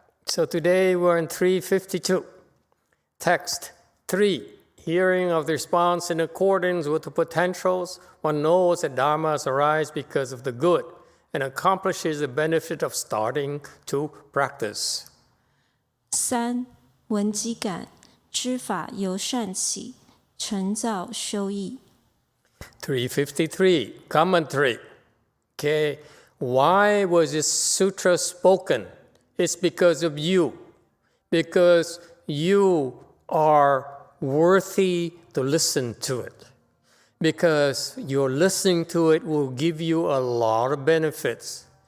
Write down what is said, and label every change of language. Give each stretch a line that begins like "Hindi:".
English: So today we're in 352. Text 3. Hearing of the response in accordance with the potentials, one knows that dharmas arise because of the good and accomplishes the benefit of starting to practice. 3.
Chinese: 闻机感，知法由善起，成造修益。
English: 353. Commentary. Okay, why was this sutra spoken? It's because of you. Because you are worthy to listen to it. Because your listening to it will give you a lot of benefits.